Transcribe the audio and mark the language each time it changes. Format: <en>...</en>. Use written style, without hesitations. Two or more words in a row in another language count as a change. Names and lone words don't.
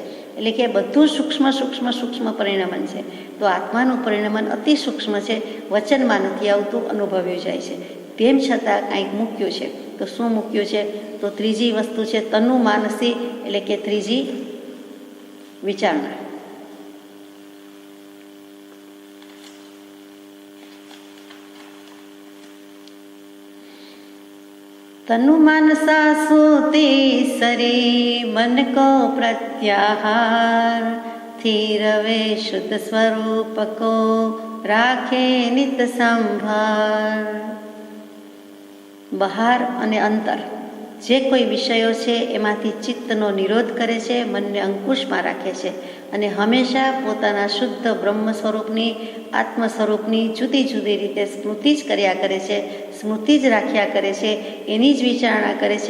<gu>એટલે કે બધું સૂક્ષ્મ સૂક્ષ્મ સૂક્ષ્મ પરિણમન છે. તો આત્માનું પરિણમન અતિ સૂક્ષ્મ છે, વચનમાં નથી આવતું, અનુભવ્યું જાય છે. તેમ છતાં કાંઈક મૂક્યું છે. તો શું મૂક્યું છે, તો ત્રીજી વસ્તુ છે તનુ માનસી, એટલે કે ત્રીજી વિચારણા.</gu> <hi>तनु मानसा सूती सरी मन को प्रत्याहार थी रवे शुद्ध स्वरूप को राखे नित संभार.</hi> <gu>બહાર અને અંતર જે કોઈ વિષયો છે એમાંથી ચિત્તનો નિરોધ કરે છે, મનને અંકુશમાં રાખે છે અને હંમેશા પોતાના શુદ્ધ બ્રહ્મ સ્વરૂપની, આત્મ સ્વરૂપની જુદી જુદી રીતે સ્મૃતિ જ કર્યા કરે છે, સ્મૃતિ જ રાખ્યા કરે છે, એની જ વિચારણા કરે છે.</gu>